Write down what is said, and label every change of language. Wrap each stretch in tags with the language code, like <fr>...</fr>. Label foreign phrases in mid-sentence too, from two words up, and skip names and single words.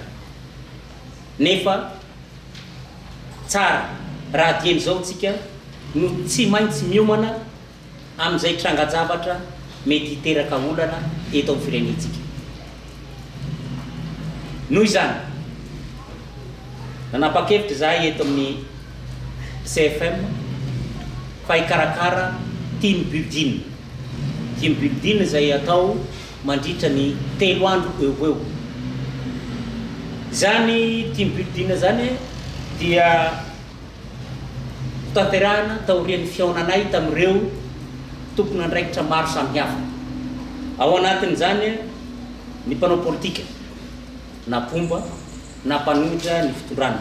<mg>Nefa tsara raha dieny zao tsika no tsy maintsy miomana amin'izay tranga-javatra mety hiteraka olana eto amin'ny firenentsika. Noho izany, nanapa-kevitra zahay eto amin'ny CFM fa hikarakara</mg> <en>team building. Team building</en> <mg>izay atao mandritra ny 3 andro eo. Zany</mg> <en>team building</en> <mg>zany dia tanterahana taorian'ny fiaonanay tamin'ireo tompona andraikitra maro samihafa. Ao anatin'izany ny mpanao politika, na pomba, na mpanolotra ny fitondrana.</mg>